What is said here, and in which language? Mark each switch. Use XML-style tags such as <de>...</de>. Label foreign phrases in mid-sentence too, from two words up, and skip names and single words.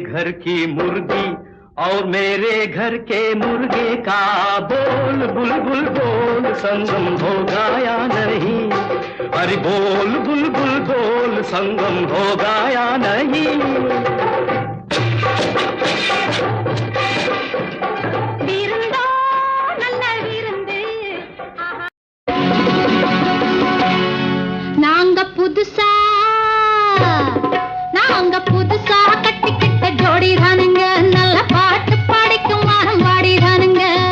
<hi>की मुर्गी और मेरे घर के मुर्गे का बोल बुलबुल बोल संगम होगा या नहीं अरे बोल बुलबुल बोल संगम होगा या नहीं</hi> <ta>நாங்க புதுசா கட்டிக்கிட்ட ஜோடி தானுங்க நல்ல பாட்டு பாடிக்கும் வாரம் பாடி தானுங்க</ta>